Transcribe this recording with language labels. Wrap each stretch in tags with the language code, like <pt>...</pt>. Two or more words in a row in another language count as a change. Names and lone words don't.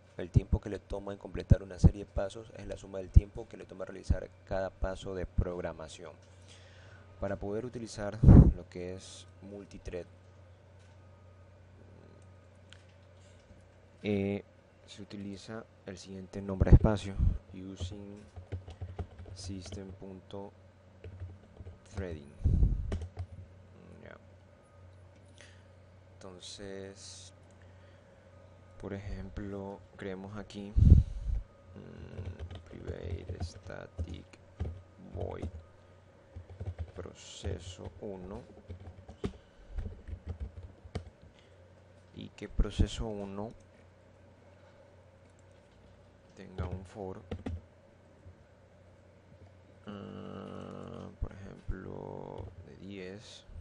<es>El tiempo que le toma en completar una serie de pasos es la suma del tiempo que le toma realizar cada paso de programación. Para poder utilizar lo que es multithread, se utiliza el siguiente nombre de espacio:</es> <en>using system.threading.</en> <es>Entonces, por ejemplo, creemos aquí</es> <en>private static void</en> <es>proceso 1 y que proceso 1 tenga un for, por ejemplo, de 10,</es>